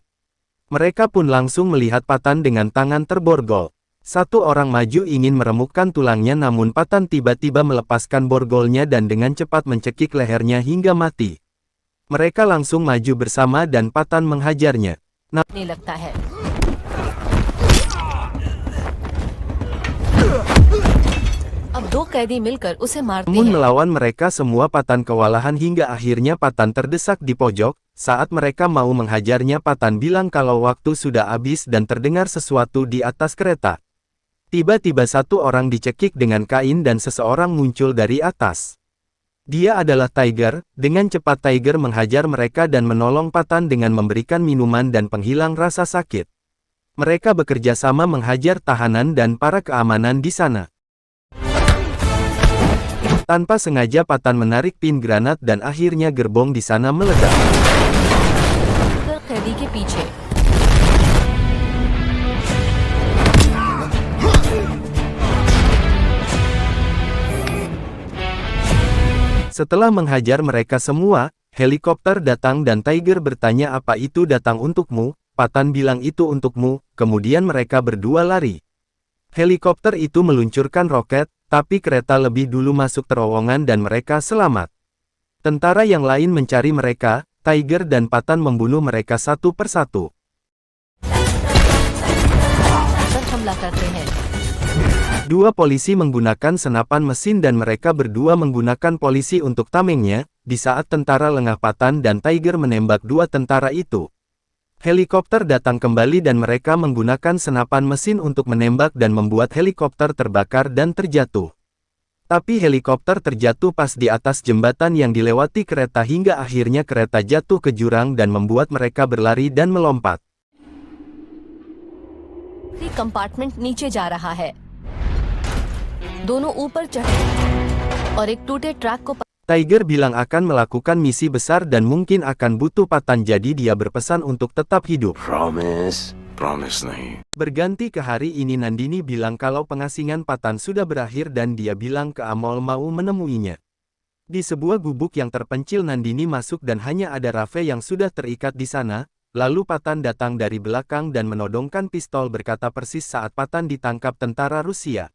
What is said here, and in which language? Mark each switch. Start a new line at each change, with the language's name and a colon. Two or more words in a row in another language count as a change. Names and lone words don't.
Indonesian: Mereka pun langsung melihat Patan dengan tangan terborgol. Satu orang maju ingin meremukkan tulangnya namun Patan tiba-tiba melepaskan borgolnya dan dengan cepat mencekik lehernya hingga mati. Mereka langsung maju bersama dan Patan menghajarnya.
Hindi: नहीं लगता है। अब 2 कैदी मिलकर उसे मारते
Indonesian: Namun
Hindi: हैं।
Indonesian: melawan mereka semua Patan kewalahan hingga akhirnya Patan terdesak di pojok. Saat mereka mau menghajarnya Patan bilang kalau waktu sudah habis dan terdengar sesuatu di atas kereta. Tiba-tiba satu orang dicekik dengan kain dan seseorang muncul dari atas. Dia adalah Tiger. Dengan cepat Tiger menghajar mereka dan menolong Patan dengan memberikan minuman dan penghilang rasa sakit. Mereka bekerja sama menghajar tahanan dan para keamanan di sana. Tanpa sengaja Patan menarik pin granat dan akhirnya gerbong di sana meledak.
Hindi: कैदी के पीछे
Indonesian: Setelah menghajar mereka semua, helikopter datang dan Tiger bertanya apa itu datang untukmu. Patan bilang itu untukmu, kemudian mereka berdua lari. Helikopter itu meluncurkan roket, tapi kereta lebih dulu masuk terowongan dan mereka selamat. Tentara yang lain mencari mereka, Tiger dan Patan membunuh mereka satu persatu.
Hindi: पर हमला करते हैं।
Indonesian: Dua polisi menggunakan senapan mesin dan mereka berdua menggunakan polisi untuk tamengnya, di saat tentara lengah Patan dan Tiger menembak dua tentara itu. Helikopter datang kembali dan mereka menggunakan senapan mesin untuk menembak dan membuat helikopter terbakar dan terjatuh. Tapi helikopter terjatuh pas di atas jembatan yang dilewati kereta hingga akhirnya kereta jatuh ke jurang dan membuat mereka berlari dan melompat.
Hindi: कंपार्टमेंट नीचे जा रहा है। दोनों ऊपर चढ़े और एक टूटे ट्रक को
Indonesian: Tiger bilang akan melakukan misi besar dan mungkin akan butuh Patan jadi dia berpesan untuk tetap hidup.
Hindi: Promise नहीं।
Indonesian: Berganti ke hari ini Nandini bilang kalau pengasingan Patan sudah berakhir dan dia bilang ke Amol mau menemuinya. Di sebuah gubuk yang terpencil Nandini masuk dan hanya ada Raffe yang sudah terikat di sana, lalu Patan datang dari belakang dan menodongkan pistol berkata persis saat Patan ditangkap tentara Rusia.